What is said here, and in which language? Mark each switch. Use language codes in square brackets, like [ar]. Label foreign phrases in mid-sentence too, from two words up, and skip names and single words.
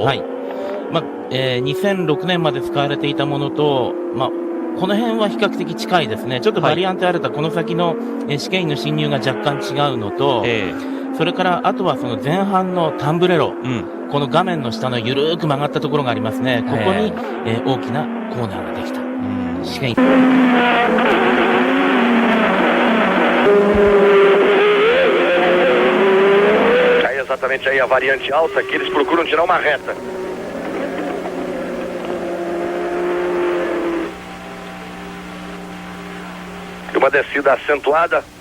[ja] はい、2006年まで使われていたものと、この辺は比較的近いですね。ちょっとバリアンテあるとこの先の試験員の進入が若干違うのと、それからあとはその前半のタンブレロ、この画面の下のゆるーく曲がったところがありますね。ここに、大きなコーナーができた。試験員 [pt] exatamente aí a variante alta que eles procuram tirar uma reta. Uma descida acentuada.